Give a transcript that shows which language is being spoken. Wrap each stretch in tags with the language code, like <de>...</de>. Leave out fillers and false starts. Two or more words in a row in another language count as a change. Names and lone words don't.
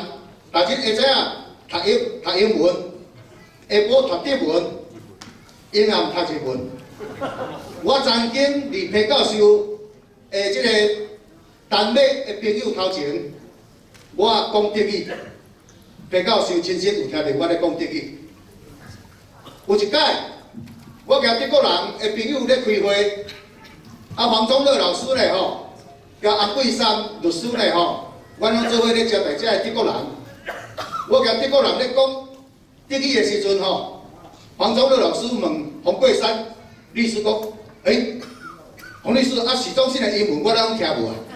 <nan>逐日会知影读英文，下晡读德文，英暗读日文。我曾经伫裴教授即个丹麦的朋友头前，我讲德语，裴教授亲身有听到我咧讲德语。有一摆，我甲德国人的朋友咧开会，黄宗乐老师咧吼，甲安贵山律师咧吼，阮拢做伙咧招待遮的德国人。我甲德国人咧讲德语的时阵吼，黄宗乐老师问洪桂山律师讲：“洪律师啊，许忠信的英文我拢听无啊。”</nan>